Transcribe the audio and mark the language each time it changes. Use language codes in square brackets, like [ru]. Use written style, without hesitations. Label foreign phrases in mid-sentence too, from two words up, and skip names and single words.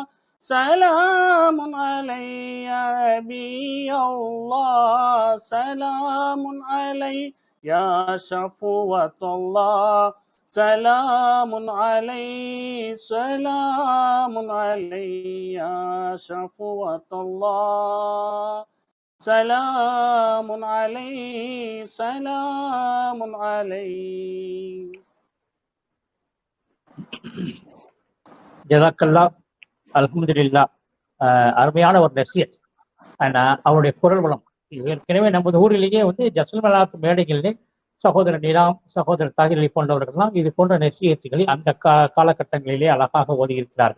[ar] سلام علي يا نبي الله سلام علي يا شفوة الله سلام علي سلام علي يا شفوة الله سلام علي سلام علي [ta] ஜஸாக்கல்லா. அல்ஹம்துலில்லா. அருமையான ஒரு நசியத். அவருடைய குரல் வளம் ஏற்கனவே நமது ஊரிலேயே ஜஸ்மலாத் மேடைகளிலே சகோதரர் நிலாம், சகோதரர் தாகிர் போன்றவர்கள்லாம் இது போன்ற நசியத்துகளை அந்த காலகட்டங்களிலே அழகாக ஓதியிருக்கிறார்கள்.